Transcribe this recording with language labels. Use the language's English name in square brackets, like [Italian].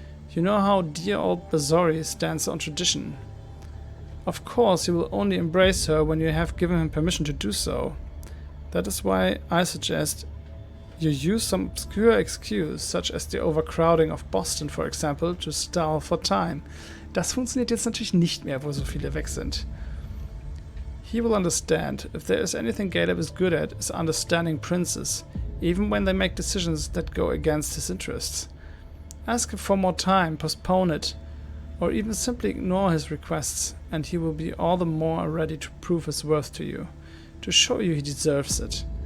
[English] You know how dear old Bazori stands on tradition. Of course, you will only embrace her when you have given him permission to do so. That is why I suggest You use some obscure excuse, such as the overcrowding of Boston, for example, to stall for time. [German] Das funktioniert jetzt natürlich nicht mehr, wo so viele weg sind. [English] He will understand. If there is anything Caleb is good at, is understanding princes, even when they make decisions that go against his interests. Ask him for more time, postpone it, or even simply ignore his requests, and he will be all the more ready to prove his worth to you, to show you he deserves it.